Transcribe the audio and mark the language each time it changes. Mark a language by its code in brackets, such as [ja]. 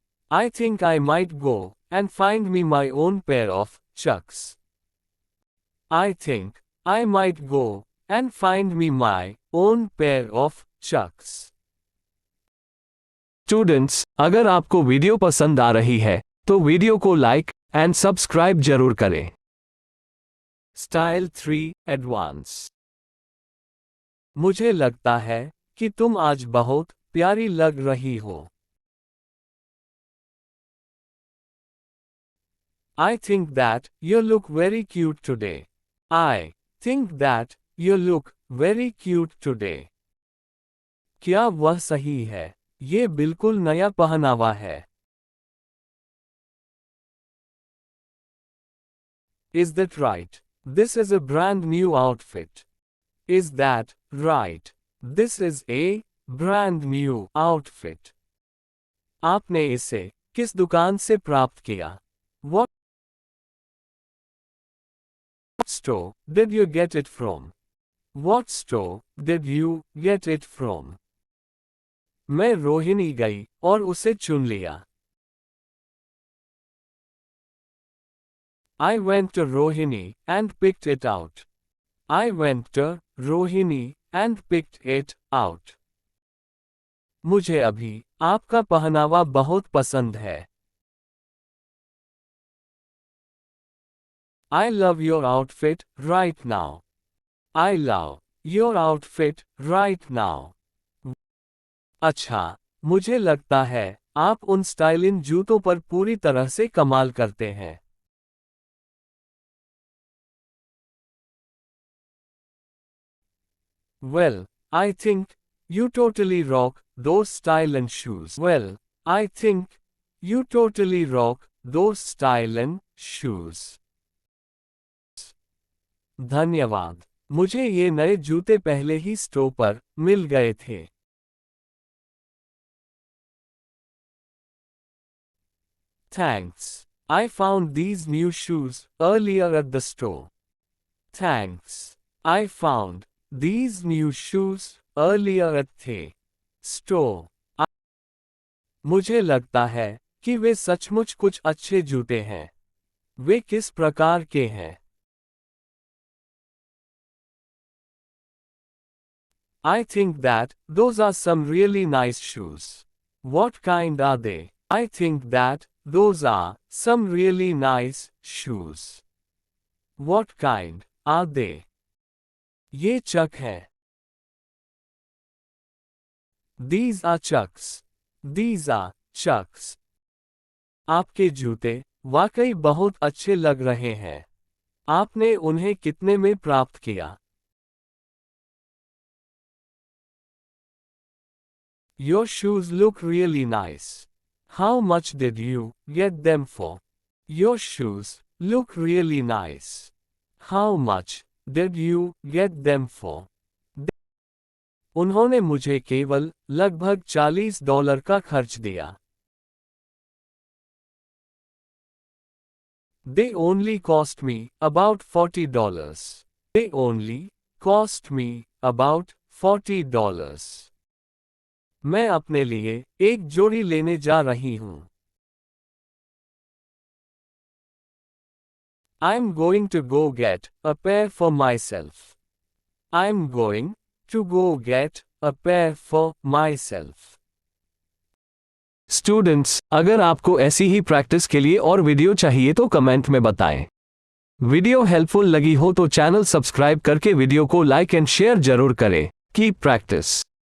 [en] I think I might go and find me my own pair of chucks. I think I might go and find me my own pair of chucks. [hi] Students, अगर आपको video पसंद आ रही है तो video को like and subscribe जरूर करें। Style 3 advance. मुझे लगता है कि तुम आज बहुत प्यारी लग रही हो। [en] I think that you look very cute today. I think that you look very cute today. [hi] क्या वह सही है? ये बिल्कुल नया पहनावा है। [en] Is that right? This is a brand new outfit. Is that right? This is a brand new outfit. [hi] आपने इसे किस दुकान से प्राप्त किया? [en] What store did you get it from? What store did you get it from? [hi] मैं रोहिणी गई और उसे चुन लिया। [en] I went to Rohini and picked it out. I went to Rohini and picked it out. [hi] मुझे अभी आपका पहनावा बहुत पसंद है। [en] I love your outfit right now. I love your outfit right now. [hi] अच्छा, मुझे लगता है आप उन स्टाइलिन जूतों पर पूरी तरह से कमाल करते हैं। [en] Well, I think you totally rock those stylish shoes. Well, I think you totally rock those stylish shoes. [hi] धन्यवाद। मुझे ये नए जूते पहले ही स्टोर पर मिल गए थे। [en] Thanks. I found these new shoes earlier at the store. Thanks. I found these new shoes earlier at the store. [hi] मुझे लगता है कि वे सचमुच कुछ अच्छे जूते हैं। वे किस प्रकार के हैं? [en] I think that those are some really nice shoes. What kind are they? I think that those are some really nice shoes. What kind are they? [hi] ये चक हैं। [en] These are chucks. These are chucks. [hi] आपके जूते वाकई बहुत अच्छे लग रहे हैं। आपने उन्हें कितने में प्राप्त किया? [en] Your shoes look really nice. How much did you get them for? Your shoes Look really nice. How much did you get them for? [hi] उन्होंने मुझे केवल लगभग $40 का खर्च दिया। [en] They only cost me about $40. They only cost me about $40. [hi] मैं अपने लिए एक जोड़ी लेने जा रही हूँ। [en] I'm going to go get a pair for myself. I'm going to go get a pair for myself. [hi] Students, अगर आपको ऐसी ही प्रैक्टिस के लिए और वीडियो चाहिए तो कमेंट में बताएं। वीडियो हेल्पफुल लगी हो तो चैनल सब्सक्राइब करके वीडियो को लाइक एंड शेयर जरूर करें। [en] Keep practice.